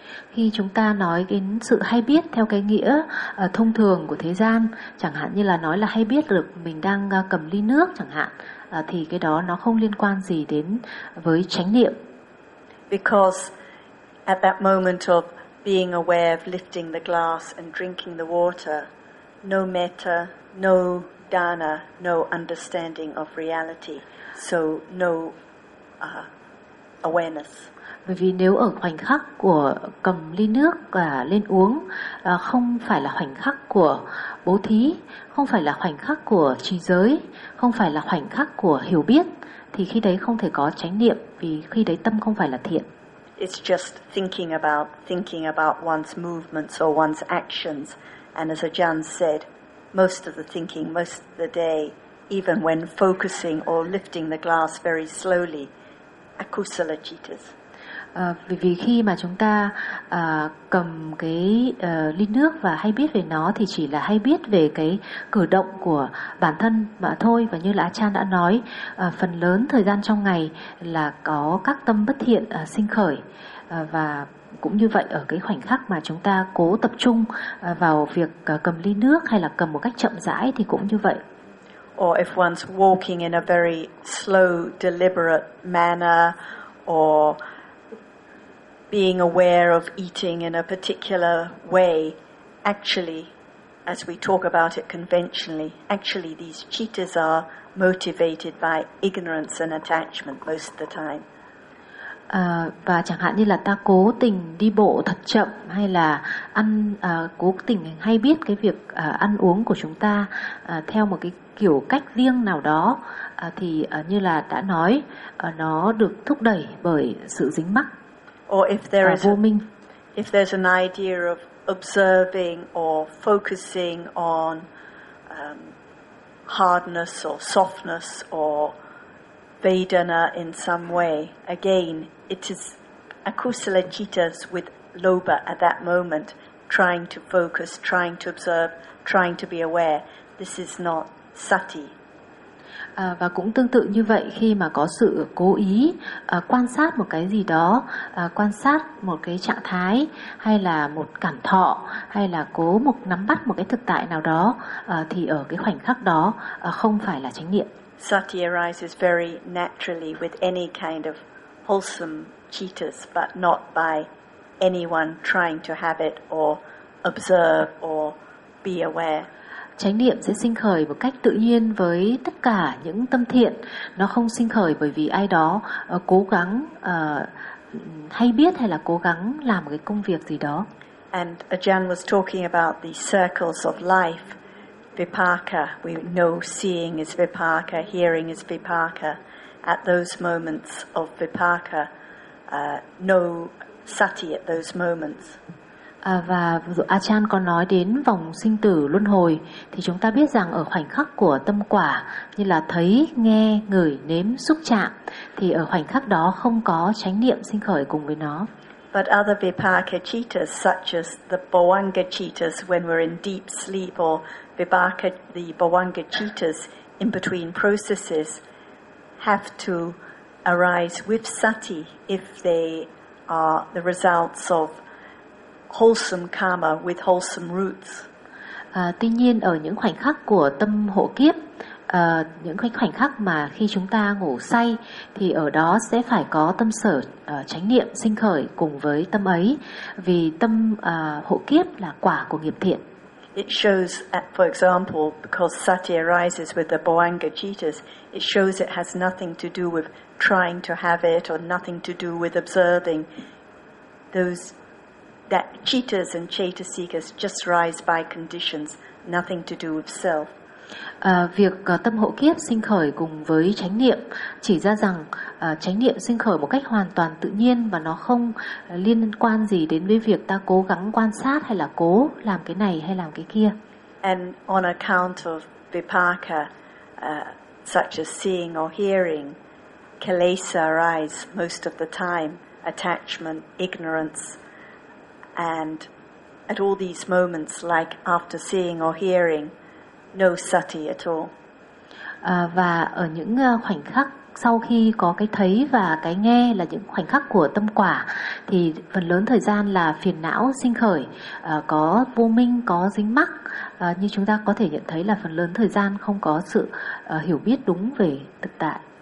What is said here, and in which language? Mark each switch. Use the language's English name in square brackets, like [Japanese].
[Vietnamese] Khi chúng ta nói đến sự hay biết theo cái nghĩa thông thường của thế gian, chẳng hạn như là nói là hay biết được mình đang cầm ly nước chẳng hạn, thì cái đó nó không liên quan gì đến với chánh niệm. [English] Because at that moment of being aware of lifting the glass and drinking the water, no metta, no dana, no understanding of reality, so no awareness. [Vietnamese] Bởi vì nếu ở khoảnh khắc của cầm ly nước và lên uống không phải là khoảnh khắc của bố thí, không phải là khoảnh khắc của trì giới, không phải là khoảnh khắc của hiểu biết, thì khi đấy không thể có chánh niệm vì khi đấy tâm không phải là thiện. [English] It's just thinking about one's movements or one's actions, and as Ajahn said, most of the thinking, most of the day, even when focusing or lifting the glass very slowly, akusala cittas. [Vietnamese] Vì khi mà chúng ta cầm cái ly nước và hay biết về nó thì chỉ là hay biết về cái cử động của bản thân mà thôi. Và như là Achan đã nói, phần lớn thời gian trong ngày là có các tâm bất thiện sinh khởi. Và cũng như vậy, ở cái khoảnh khắc mà chúng ta cố tập trung vào việc cầm ly nước hay là cầm một cách chậm rãi thì cũng như vậy. [English] Or if one's walking in a very slow, deliberate manner, or being aware of eating in a particular way, actually, as we talk about it conventionally, actually these cheetahs are motivated by ignorance and attachment most of the time. [Vietnamese] Và chẳng hạn như là ta cố tình đi bộ thật chậm hay là ăn cố tình hay biết cái việc ăn uống của chúng ta theo một cái kiểu cách riêng nào đó thì như là đã nói nó được thúc đẩy bởi sự dính mắc. [English] Or if there is [Vietnamese] vô minh. [English] If there's an idea of observing or focusing on hardness or softness or Vedana in some way, again, it is akusala cittas with lobha at that moment, trying to focus, trying to observe, trying to be aware. This is not sati. [Vietnamese] Và cũng tương tự như vậy, khi mà có sự cố ý quan sát một cái gì đó, quan sát một cái trạng thái hay là một cảm thọ hay là cố một nắm bắt một cái thực tại nào đó, thì ở cái khoảnh khắc đó không phải là chánh niệm. [English] Sati arises very naturally with any kind of wholesome cittas, but not by anyone trying to have it or observe or be aware. [Vietnamese] Chánh niệm sẽ sinh khởi một cách tự nhiên với tất cả những tâm thiện. Nó không sinh khởi bởi vì ai đó cố gắng hay biết hay là cố gắng làm một cái công việc gì đó. [English] And Ajahn was talking about the circles of life. Vipaka, we know seeing is vipaka, hearing is vipaka. At those moments of vipaka, no sati at those moments. [Vietnamese] Và Achan có nói đến vòng sinh tử luân hồi, thì chúng ta biết rằng ở khoảnh khắc của tâm quả như là thấy, nghe, ngửi, nếm, xúc chạm, thì ở khoảnh khắc đó không có chánh niệm sinh khởi cùng với nó. [English] But other vipaka cittas, such as the bhavanga cittas when we're in deep sleep, or vipaka, the bhavanga cittas in between processes, have to arise with sati if they are the results of wholesome karma with wholesome roots. [Vietnamese] Tuy nhiên, ở những khoảnh khắc của tâm hộ kiếp, những khoảnh khắc mà khi chúng ta ngủ say, thì ở đó sẽ phải có tâm sở chánh niệm sinh khởi cùng với tâm ấy, vì tâm hộ kiếp là quả của nghiệp thiện. [English] It shows, for example, because sati arises with the bhavanga cittas, it shows it has nothing to do with trying to have it or nothing to do with observing. Those that cittas and chetasikas just rise by conditions, nothing to do with self. [Vietnamese] Việc tâm hộ kiếp sinh khởi cùng với chánh niệm chỉ ra rằng chánh niệm sinh khởi một cách hoàn toàn tự nhiên, và nó không liên quan gì đến với việc ta cố gắng quan sát hay là cố làm cái này hay làm cái kia. [English] And on account of vipaka, such as seeing or hearing, kilesa arise most of the time, attachment, ignorance. And at all these moments, like after seeing or hearing, no sati at all. [Vietnamese] Và ở những khoảnh khắc sau khi có cái thấy và cái nghe, là những khoảnh khắc của tâm quả, thì phần lớn thời gian là phiền não sinh khởi, có vô minh, có dính mắc. Như chúng ta có thể nhận thấy là phần lớn thời gian không có sự hiểu biết đúng về thực tại.